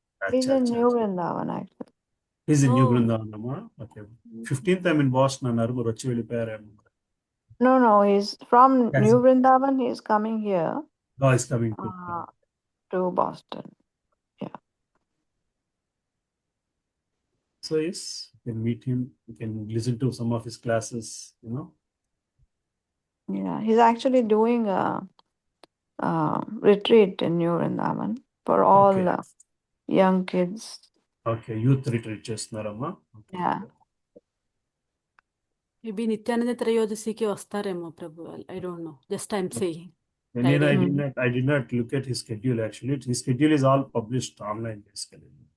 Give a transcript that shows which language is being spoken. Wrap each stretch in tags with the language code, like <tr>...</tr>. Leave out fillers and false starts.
<en>He's in New Vrindavan actually. He's in New Vrindavan అమ్మా.</en> <te>Okay,</te> <en>15th I'm in Boston</en> <te>అన్నారు, మరి వచ్చి వెళ్ళిపోయారేమో.</te> <en>No, he's from New Vrindavan. He's coming here No, he's coming to Boston. Yeah. So yes, you can meet him, you can listen to some of his classes, you know. Yeah, he's actually doing a retreat in New Vrindavan for all young kids. Okay, youth retreat</en> <te>చేస్తున్నారమ్మా.</te> <en>Yeah.</en> <te>Maybe Nityananda త్రయోదశికి వస్తారేమో ప్రభు.</te> <en>I don't know, just I'm saying. I did not look at his schedule actually. His schedule is all published online basically.</en>